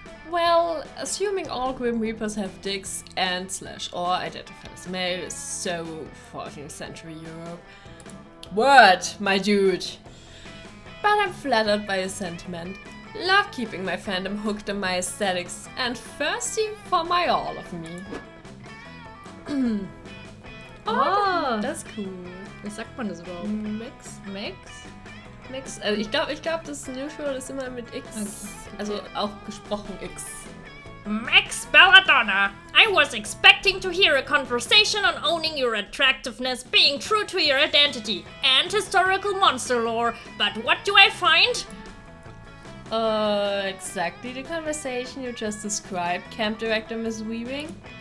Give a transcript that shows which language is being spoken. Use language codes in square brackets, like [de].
[en] Well, assuming all Grim Reapers have dicks and / or identify as male is so 14th century Europe. Word, my dude. But I'm flattered by your sentiment. Love keeping my fandom hooked on my aesthetics and thirsty for my all of me. Oh, [de] das ist cool. wie sagt man das überhaupt? Mix. Also ich glaube, das Neutral ist immer mit X. Okay. Also auch gesprochen X. [en] Max Belladonna, I was expecting to hear a conversation on owning your attractiveness, being true to your identity, and historical monster lore, but what do I find? Exactly the conversation you just described, Camp Director Miss Weaving.